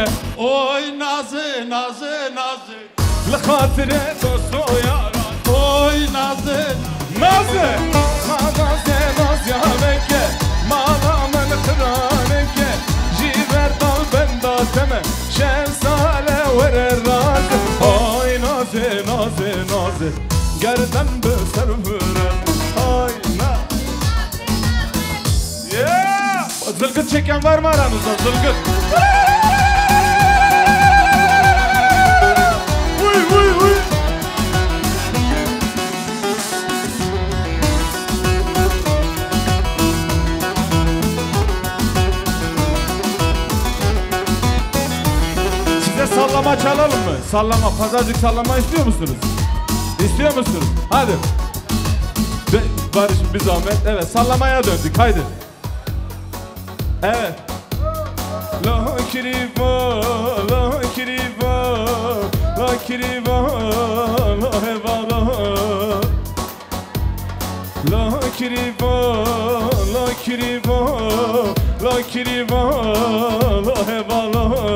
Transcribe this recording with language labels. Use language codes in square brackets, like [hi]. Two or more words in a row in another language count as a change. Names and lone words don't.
[ku] Oy nazı nazı nazı L'hatire dostu yaran Oy nazı Nazı Nazı naz ya meke Malamın kıraneke Jiver dal ben da teme Şefsale vere razı Oy nazı nazı nazı Gerden bu servüre Oy nazı [tr] Yeah Zılgıt çeken var mı aranızda zılgıt Uy uy uy Sallama çalalım mı? Sallama, pazarcık sallama istiyor musunuz? İstiyor musunuz? Hadi. Barış'ım bir zahmet. Evet, sallamaya döndük. Haydi. Evet. [ku] La kiriva, la kiriva, la kiriva, la hevala. La kiriva, la kiriva, la kiriva, la hevala.